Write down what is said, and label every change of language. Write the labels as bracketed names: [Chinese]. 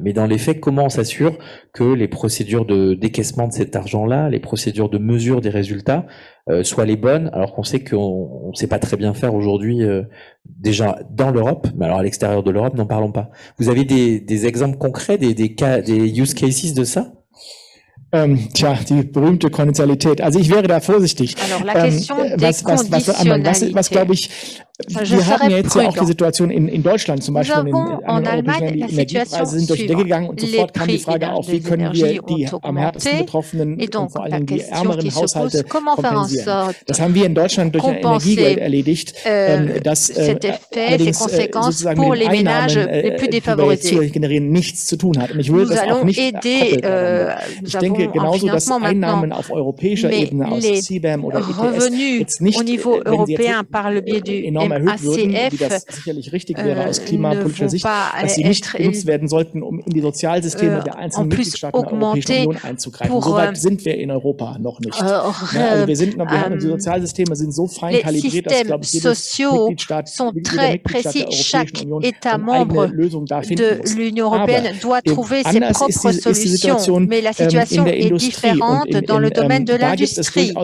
[French] Mais dans les faits, comment on s'assure que les procédures de décaissement de cet argent-là, les procédures de mesure des résultats soient les bonnes, alors qu'on sait qu'on ne sait pas très bien faire aujourd'hui, déjà dans l'Europe, mais alors à l'extérieur de l'Europe, n'en parlons pas. Vous avez des exemples concrets, des cas, des use cases de ça? [German] Die berühmte Konditionalität. Also ich wäre da vorsichtig. [French] Alors la question des conditionnalités. [German] Was glaube ich, wir haben jetzt ja auch die Situation in Deutschland, zum Beispiel an der europäischen Energiepreise sind durch die Decke gegangen und sofort kam die Frage auf, wie können wir die am härtesten betroffenen und vor allem die ärmeren Haushalte kompensieren. Das haben wir in Deutschland durch ein Energiegeld erledigt, das allerdings sozusagen mit den Einnahmen, die wir jetzt hier generieren, nichts zu tun hat. Und ich würde das auch nicht ich denke genauso, dass Einnahmen auf europäischer Ebene aus CBAM oder ETS jetzt nicht, wenn sie jetzt enorm erhöht würden, wie das sicherlich richtig wäre aus klimapolitischer Sicht, dass sie nicht genutzt werden sollten, um in die Sozialsysteme der einzelnen Mitgliedstaaten der Europäischen Union einzugreifen. So weit sind wir in Europa noch nicht. Also wir haben die Sozialsysteme sind so fein kalibriert, dass, glaube ich, jeder Mitgliedstaat der Europäischen Union eine eigene Lösung da finden muss. Aber anders ist die Situation in der [French] différente dans le domaine de l'industrie.